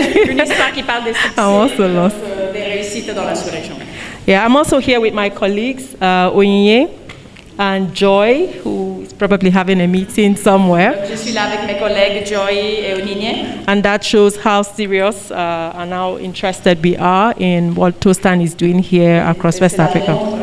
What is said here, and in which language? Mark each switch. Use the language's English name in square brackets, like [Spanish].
[French] Une histoire qui parle des succès, des réussites dans la sous-région. [English] Yeah, I'm also here with my colleagues, Oyinye and Joy, who is probably having a meeting somewhere. [French] Je suis là avec mes collègues Joy et Oyinye. [English] And that shows how serious and how interested we are in what Tostan is doing here across West Africa.